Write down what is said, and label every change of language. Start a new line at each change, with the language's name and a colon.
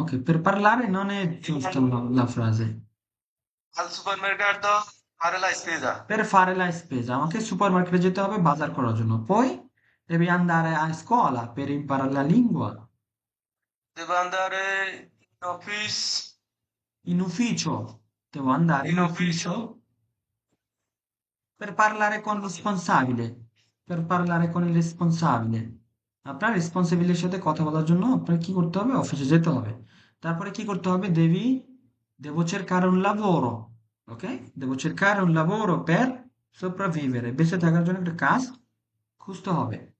Italian: ওকে, per parlare non è giusta la frase. Al supermercato fare la spesa. Per fare la spesa
Bangla: আমাকে সুপারমার্কেটে যেতে হবে বাজার করার জন্য।
Italian: Poi devi andare a scuola per imparare la lingua. Devo andare in office, In ufficio, devo andare in in ufficio. ufficio per parlare con il responsabile. Per parlare con il responsabile,
Bangla: আপনার রেসপন্সিবিলিটির সাথে কথা বলার জন্য আপনার কি করতে হবে? অফিসে যেতে হবে। তারপরে কি করতে হবে?
Italian: devo cercare un lavoro, ok? Devo cercare un lavoro per sopravvivere,
Bangla: বেঁচে থাকার জন্য একটা কাজ খুঁজতে হবে।